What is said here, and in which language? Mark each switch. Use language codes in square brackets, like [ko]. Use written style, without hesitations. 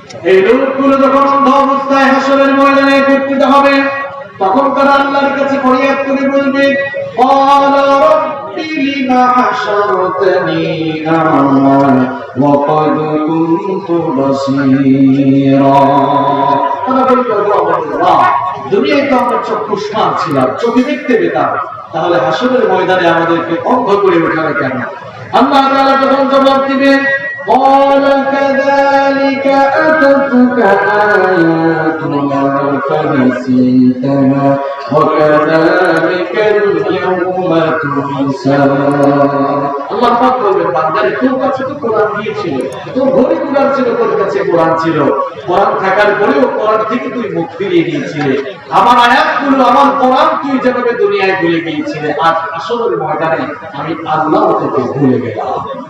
[bn] এই লোকগুলো যখন অন্ধ অবস্থায় হাসরের ময়দানে একত্রিত হবে, তখন তারা আল্লাহর কাছে ফরিয়াদ করে বলবে [ar] ক্বালা রাব্বি লিমা হাশারতানি আ'মা ওয়া ক্বাদ কুনতু বাসীরা। [bn] তারা বলবে আল্লাহ, দুনিয়ায় তো আমরা চক্ষুষ্মান ছিলাম, চোখে দেখতে পেতাম, তাহলে হাসরের ময়দানে আমাদেরকে অন্ধ করে ওঠালে কেন? আল্লাহ তাআলা তখন জবাব দিবেন [ar] قال كذلك أتتك آياتنا فنسيتها وكذلك اليوم تنسى। [bn] আল্লাহ পাক বলবেন বান্দারে তোর কাছে তো কোরআন দিয়েছিল, তোর ঘরে কোরআন ছিল, তোর কাছে কোরআন ছিল, কোরআন থাকার পরেও কোরআন থেকে তুই মুখ ফিরিয়ে নিয়েছিলে, আমার আয়াতগুলো আমার কোরআন তুই যেভাবে দুনিয়ায় ভুলে গিয়েছিলে, আজ আসরের ময়দানে আমি আল্লাহ তোকে ভুলে গেলাম।